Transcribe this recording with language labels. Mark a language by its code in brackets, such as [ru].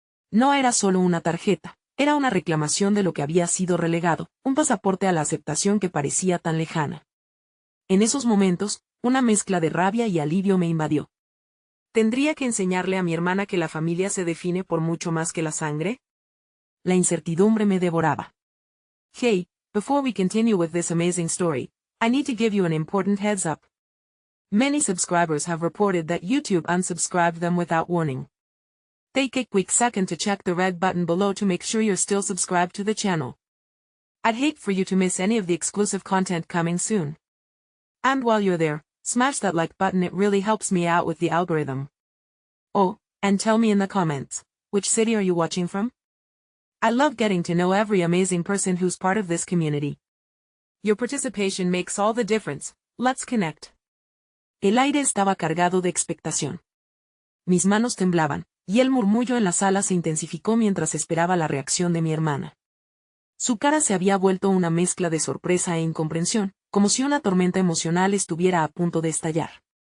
[es] No era solo una tarjeta, era una reclamación de lo que había sido relegado, un pasaporte a la aceptación que parecía tan lejana. En esos momentos, una mezcla de rabia y alivio me invadió. ¿Tendría que enseñarle a mi hermana que la familia se define por mucho más que la sangre? La incertidumbre me devoraba. [en] Hey, before we continue with this amazing story, I need to give you an important heads up. Many subscribers have reported that YouTube unsubscribed them without warning. Take a quick second to check the red button below to make sure you're still subscribed to the channel. I'd hate for you to miss any of the exclusive content coming soon. And while you're there, smash that like button, it really helps me out with the algorithm. Oh, and tell me in the comments, which city are you watching from? I love getting to know every amazing person who's part of this community. Your participation makes all the difference. Let's connect. [es] El aire estaba cargado de expectación. Mis manos temblaban, y el murmullo en la sala se intensificó mientras esperaba la reacción de mi hermana. Su cara se había vuelto una mezcla de sorpresa e incomprensión, como si una tormenta emocional estuviera a punto de estallar.